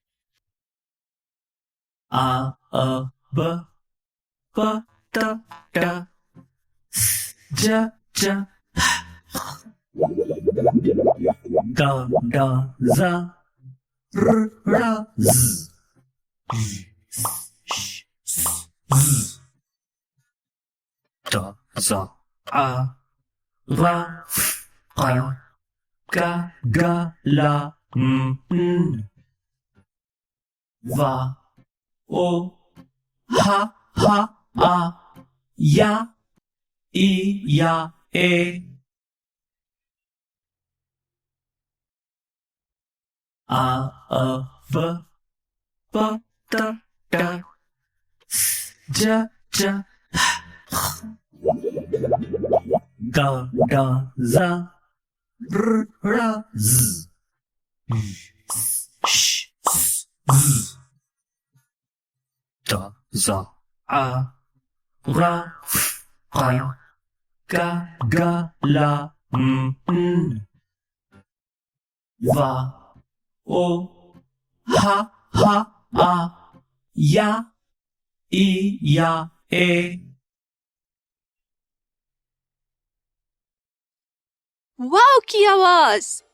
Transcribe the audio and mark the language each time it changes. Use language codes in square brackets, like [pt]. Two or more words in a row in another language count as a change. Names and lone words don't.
[ur] آ ب پ ت ٹ س ج ج گ ڈ ز ر ڑ ز ط ظ ع غ ق گ گھ ل م و او ہ ح آ یا ای یا اے آ ب پ ت ٹ س ج ج گ ڈ ز ر ڑ ز ش ط ظ ع غ ق گ گھ ل م و او ہ ح آ یا ای یا اے واو کی آواز.